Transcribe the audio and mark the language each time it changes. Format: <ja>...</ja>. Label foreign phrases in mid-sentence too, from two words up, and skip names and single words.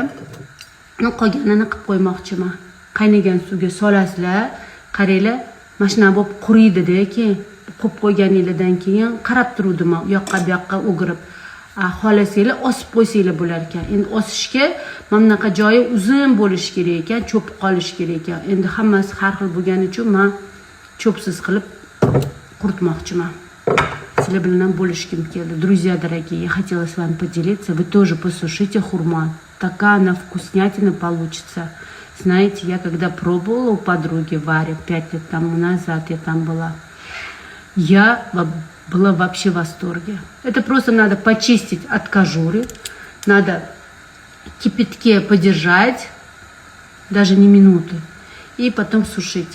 <uz>Qolganini qilib qo'ymoqchiman. Qaynagan suvga solasizlar, qaranglar, mana shuna bo'lib quriydi-da, keyin qo'yib qo'yganingizdan keyin qarab turdim, u yoqqa bu yoqqa o'girib. Xohlasanglar osib qo'ysanglar bo'lar ekan. Endi osishga mana bunaqa joyi uzun bo'lishi kerak ekan, cho'p qolishi kerak ekan. Endi hammasi har xil bo'lgani uchun men cho'psiz qilib quritmoqchiman. Sizlar bilan bo'lishkim keldi.</uz> <ru>Друзья дорогие, я хотела с вами поделиться. Вы тоже посушите хурма. Такая она вкуснятина получится. Знаете, я когда пробовала у подруги Вари 5 лет тому назад, я там была, я была вообще в восторге. Это просто надо почистить от кожуры, надо в кипятке подержать, даже не минуты, и потом сушить.</ru>